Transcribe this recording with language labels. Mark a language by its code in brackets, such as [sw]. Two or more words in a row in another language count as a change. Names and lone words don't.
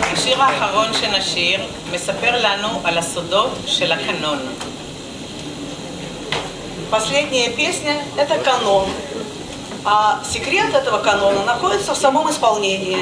[he] השיר האחרון שנשיר מספר לנו על הסודות של הקנון. [ru] Последняя песня – это канон. А секрет этого канона находится в самом исполнении.